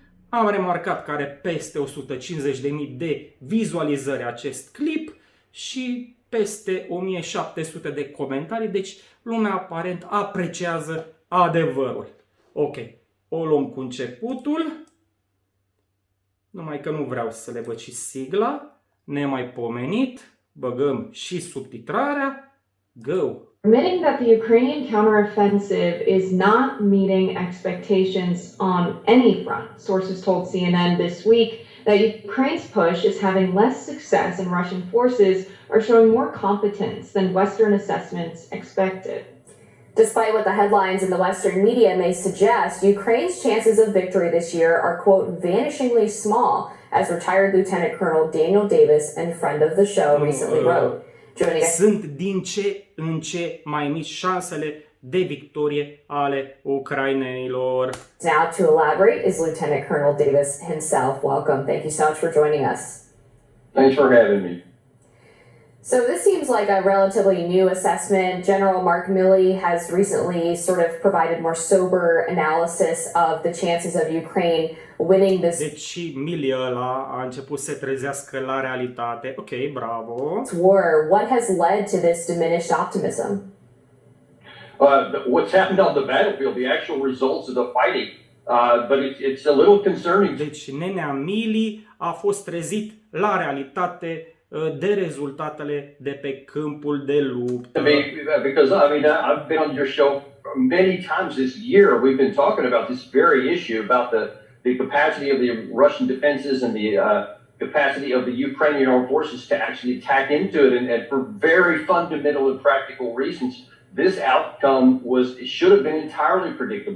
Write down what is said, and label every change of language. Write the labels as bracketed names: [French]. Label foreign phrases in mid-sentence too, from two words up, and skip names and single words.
[Romanian] Am remarcat că are peste 150.000 de vizualizări acest clip și peste 1700 de comentarii, deci lumea aparent apreciază adevărul. Ok, o luăm cu începutul. Numai că nu vreau să le văd și sigla, nemaipomenit, băgăm și subtitrarea, go! [English] Admitting that the Ukrainian counteroffensive is not meeting expectations on any front. Sources told CNN this week that Ukraine's push is having less success and Russian forces are showing more competence than Western assessments expected. Despite what the headlines in the Western media may suggest, Ukraine's chances of victory this year are, quote, vanishingly small, as retired Lieutenant Colonel Daniel Davis and friend of the show recently wrote. [Romanian] Sunt din ce în ce mai mici șansele de victorie ale ucrainenilor. [English] Now to elaborate is Lieutenant Colonel Davis himself. Welcome. Thank you so much for joining us. Thanks for having me. So this seems like a relatively new assessment. General Mark Milley has recently sort of provided more sober analysis of the chances of Ukraine winning this. [Romanian] Deci Milley ăla a început să se trezească la realitate. Ok, bravo. [English] War. What has led to this diminished optimism? What's happened on the battlefield, the actual results of the fighting, but it's a little concerning. [Romanian] Deci nenea Milley a fost trezit la realitate de rezultatele de pe câmpul de luptă. [English] Because I've been on your show many times this year. We've been talking about this very issue about the capacity of the Russian defenses and the capacity of the Ukrainian armed forces to actually attack into it, and for very fundamental and practical reasons, this outcome should have been entirely predictable.